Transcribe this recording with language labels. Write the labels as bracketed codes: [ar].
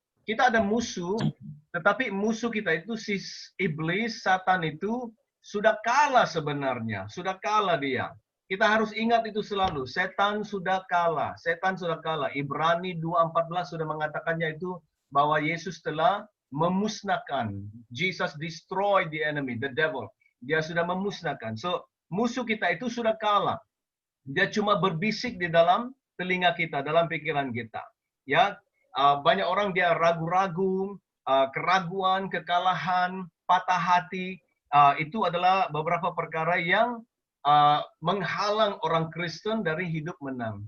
[id] Kita ada musuh, tetapi musuh kita itu si iblis, Satan itu sudah kalah sebenarnya, sudah kalah dia. Kita harus ingat itu selalu. Setan sudah kalah. Setan sudah kalah. Ibrani 2:14 sudah mengatakannya itu bahwa Yesus telah memusnahkan. [en] Jesus destroyed the enemy, the devil. [id] Dia sudah memusnahkan. So, musuh kita itu sudah kalah. Dia cuma berbisik di dalam telinga kita, dalam pikiran kita. Ya, banyak orang dia ragu-ragu, keraguan, kekalahan, patah hati. Itu adalah beberapa perkara yang menghalang orang Kristen dari hidup menang.